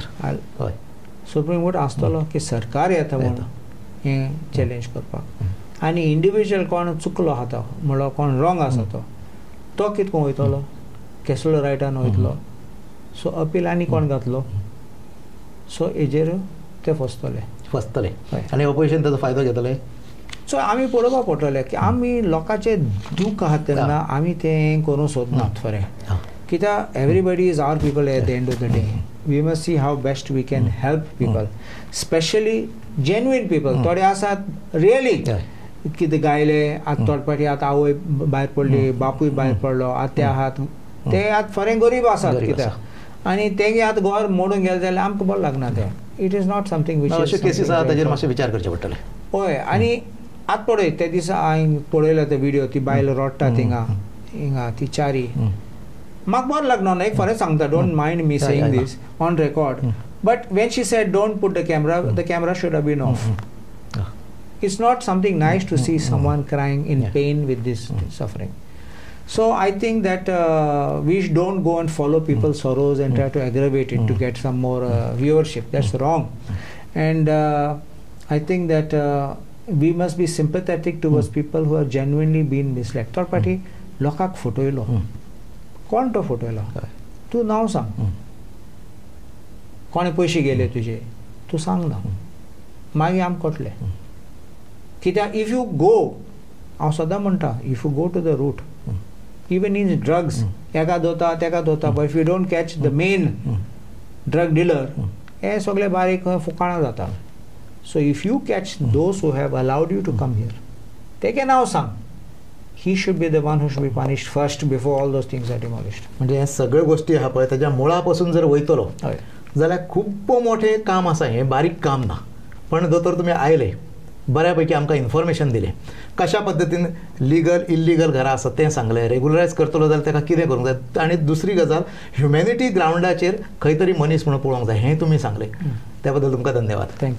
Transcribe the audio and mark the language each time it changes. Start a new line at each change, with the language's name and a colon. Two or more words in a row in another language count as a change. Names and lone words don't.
Konkani: हय सुप्रीम कोर्ट आसतलो की सरकार येता म्हणून हें चॅलेंज करपाक आनी इंडिविज्युअल कोण चुकलो आहा तो म्हणल्यार कोण रॉंग आसा तो कितको वयतलो केसलो रायटान वयतलो. सो अपील आनी कोण घातलो. सो हेजेर ते फसतले आनी ऑपोजिशन ताचो फायदो घेतले. सो आमी पळोवपाक पडटलें की आमी लोकांचें दूख आहा तेन्ना आमी तें करूं सोदनात खरें कित्याक
English: everybody is our people at the end of the day. we must see how best we can help people specially genuine people.
Konkani: थोडे आसात रियली कितें गायले आतां थोडे फावटी आतां आवय भायर पडली बापूय भायर पडलो आतां ते आहात ते आतां खरें गरीब आसात कित्याक आनी तेगे आतां घर मोडून गेले जाल्यार आमकां बरें लागना तें.
English: it is not something which
Konkani: अशे केसीस आहा ताचेर मातशें विचार करचे पडटले. हय आनी आतां पळय ते दिसा हांवें पळयलो ते व्हिडियो ती बायल रडटा थिंगा हिंगा ती चारी म्हाका बरो लागना ना एक फरें सांगता
English: don't mind me saying this on record but when she said don't put the camera should have been off. It's not something nice to see someone crying in pain with this suffering. So I think that we don't go and follow people's sorrows and try to aggravate it to get some more viewership. That's wrong. And I think that we must be sympathetic towards people who have genuinely been misled. Third party
Konkani: lokak fotoilo. कोण तो फोटोयलो तूं नांव सांग कोणे पयशे गेले तुजे तूं सांग ना मागीर आमकां कळटलें कित्याक
English: if you go
Konkani: हांव सदां म्हणटा
English: if you go to the root even in drugs
Konkani: एका दोता तेका दोता
English: but if you don't catch the main drug dealer
Konkani: हे सगळे बारीक फुकाणां जाता
English: so if you catch those who have allowed you to come here
Konkani: तेगे नांव सांग
English: he should be the one who should be punished first before all those things are demolished.
Konkani: म्हणजे हे सगळे गोष्टी आहा पळय त्याच्या मुळापासून जर वयतलो जाल्यार खूब मोठें काम आसा हें बारीक काम ना पण दोतोर तुमी आयले बऱ्यापैकी आमकां इन्फॉर्मेशन दिलें कशा पद्दतीन लिगल इल्लिगल घरां आसात तें सांगलें रेग्युलरायज करतलो जाल्यार ताका कितें करूंक जाय आनी दुसरी गजाल ह्युमॅनिटी ग्रावंडाचेर खंय तरी मनीस म्हणून पळोवंक जाय हें तुमी सांगलें त्या बद्दल तुमकां धन्यवाद.